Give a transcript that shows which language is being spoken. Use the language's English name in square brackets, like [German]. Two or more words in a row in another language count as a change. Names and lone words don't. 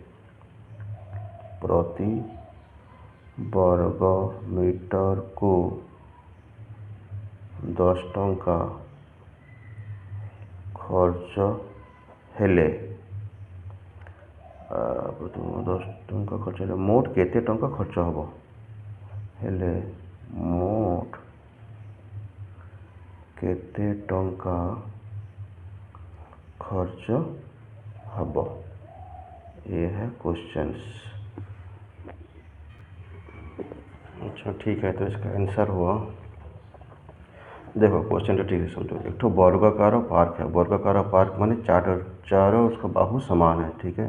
[Odia] ପ୍ରତି ବର୍ଗ ମିଟରକୁ 10 ଟଙ୍କା ଖର୍ଚ୍ଚ ହେଲେ, ପ୍ରଥମ 10 ଟଙ୍କା ଖର୍ଚ୍ଚ ହେଲେ ମୋଟ କେତେ ଟଙ୍କା ଖର୍ଚ୍ଚ ହେବ, ହେଲେ ମୋଟ କେତେ ଟଙ୍କା ଖର୍ଚ୍ଚ ହବ, [Hindi] ये है क्वेश्चंस। अच्छा ठीक है, तो इसका आंसर हुआ, देखो क्वेश्चन तो ठीक है समझो। एक तो वर्गाकार पार्क है, वर्गाकार पार्क माने चारों उसका बाहु समान है, ठीक है।